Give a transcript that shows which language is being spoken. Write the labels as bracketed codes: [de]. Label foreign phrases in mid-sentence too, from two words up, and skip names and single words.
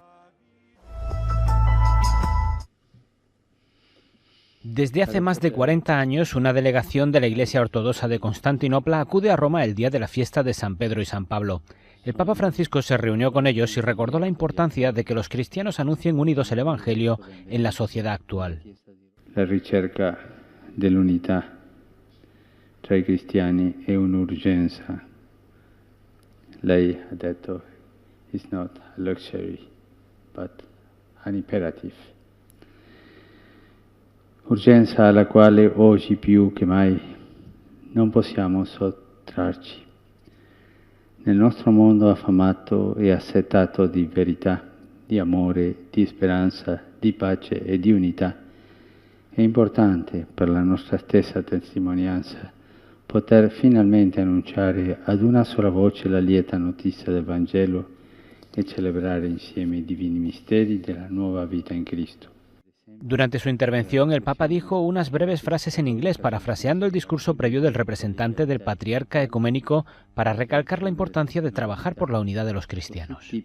[es] Desde hace más de 40 años, una delegación de la Iglesia Ortodoxa de Constantinopla acude a Roma el día de la fiesta de San Pedro y San Pablo. El Papa Francisco se reunió con ellos y recordó la importancia de que los cristianos anuncien unidos el Evangelio en la sociedad actual. [it] La ricerca dell'unità tra i cristiani è un'urgenza. Lei ha detto, [en] it's not a luxury, but an imperative. [it] Urgenza alla quale oggi più che mai non possiamo sottrarci. Nel nostro mondo affamato e assetato di verità, di amore, di speranza, di pace e di unità, è importante per la nostra stessa testimonianza poter finalmente annunciare ad una sola voce la lieta notizia del Vangelo e celebrare insieme i divini misteri della nuova vita in Cristo. [es] Durante su intervención, el Papa dijo unas breves frases en inglés, parafraseando el discurso previo del representante del Patriarca Ecuménico para recalcar la importancia de trabajar por la unidad de los cristianos.